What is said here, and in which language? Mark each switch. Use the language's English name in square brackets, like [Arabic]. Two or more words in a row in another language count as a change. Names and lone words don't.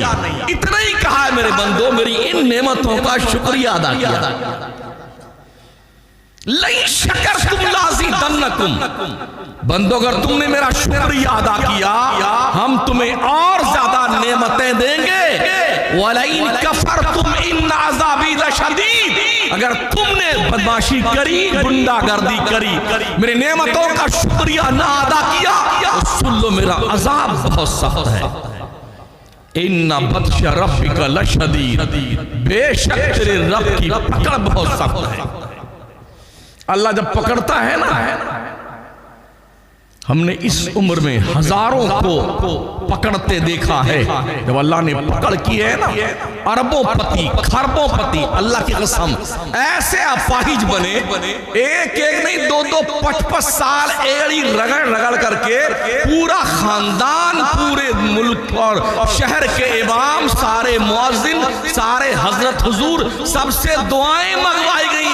[Hindi] इतना ही कहा है मेरे बंदो, मेरी इन नेमतों का शुक्रिया अदा किया। [Arabic] لئن شكرتم لأزيدنكم, [Hindi] बंदो अगर तुमने मेरा शुक्रिया अदा किया, हम तुम्हें और ज्यादा नेमतें देंगे। [Arabic] ولئن كفرتم إن عذابي لشديد, [Hindi] अगर तुमने बदमाशी करी, गुंडागर्दी करी, मेरी नेमतों का शुक्रिया ना अदा किया, तो सुन लो मेरा अजाब बहुत सख्त है। [Arabic] إن بطش ربك لشديد, [Hindi] बेशक तेरे रब की पकड़ बहुत सख्त है। अल्लाह जब पकड़ता है ना, हमने इस उम्र में हजारों को पकड़ते देखा है। जब अल्लाह ने पकड़ की है ना, अरबों पति, खरबों पति, अल्लाह की कसम ऐसे अपाहिज बने, एक एक नहीं 2-2 5-5 साल एड़ी रगड़ रगड़ करके पूरा खानदान, पूरे मुल्क और शहर के इमाम, सारे मुअज्जिन, सारे हजरत हुजूर, सबसे दुआएं मंगवाई गई।